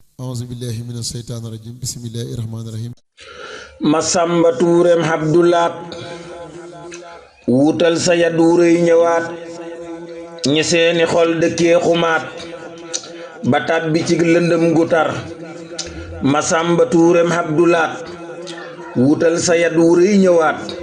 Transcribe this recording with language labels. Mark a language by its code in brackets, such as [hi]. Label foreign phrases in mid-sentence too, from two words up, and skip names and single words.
[ar] أعوذ بالله من الشيطان الرجيم. بسم الله الرحمن الرحيم. [wo] Masamba Tuurem Abdulaat. Wutal sa yat wu rëy ñëwaat. Ñi seeni xol dëkkee xumaat. Ba tàbbi ci lëndëm gu tar. Masamba Tuurem Abdulaat. Wutal sa yat wu rëy ñëwaat.